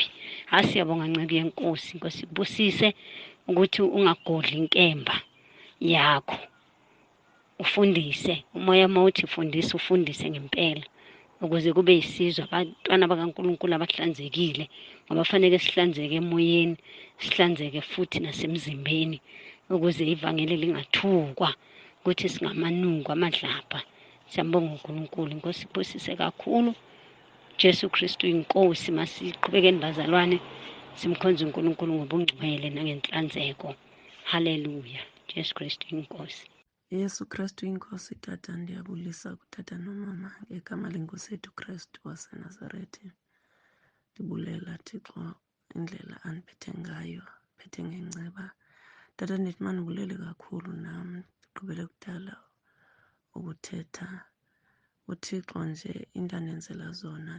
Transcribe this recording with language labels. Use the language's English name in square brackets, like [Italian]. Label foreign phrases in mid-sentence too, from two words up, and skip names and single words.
[Zulu] Siyabonga nceke yenkosi. Nkosi kubusise ukuthi ungagodli inkemba yakho, ufundise umoya mawuthi fundisa, ufundise ngempela, ukuze kube yisizwe abantwana bakaNkulunkulu abahlanzekile, ngoba fanele sihlanzeke emoyeni, sihlanzeke futhi nasemzimbeni, ukuze ivangeli lingathukwa ukuthi singamanuku amadlapha. Siyambonga uNkulunkulu. Inkosi ibusise kakhulu. Jesu Kristu inkosi. Masiqhubekeni bazalwane, simkhonze uNkulunkulu ngobungcwele nangenhlanzeko. Haleluya. Jesu Kristu inkosi. Yesu Kristu inkosi. [Xhosa] Tata, ndiyabulisa kutata nomama ngegama lenkosi yethu Kristu waseNazaretha. Ndibulela Thixo indlela andiphethe ngayo, phethe ngenceba. Tata, ndithi mandibulele kakhulu nam, ndiqhubele kudala ukuthetha uThixo nje into andenzela zona.